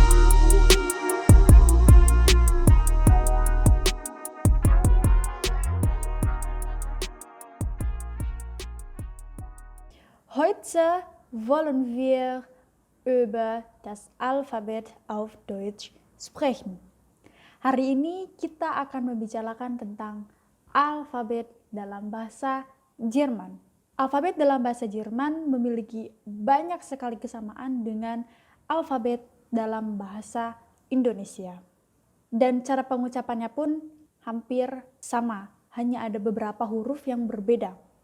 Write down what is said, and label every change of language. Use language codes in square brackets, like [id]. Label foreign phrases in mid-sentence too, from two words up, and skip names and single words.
[de] Heute wollen wir über das Alphabet auf Deutsch sprechen. [id] Hari ini kita akan membicarakan tentang alfabet dalam bahasa Jerman. Alfabet dalam bahasa Jerman memiliki banyak sekali kesamaan dengan alfabet dalam bahasa Indonesia. Dan cara pengucapannya pun hampir sama, hanya ada beberapa huruf yang berbeda.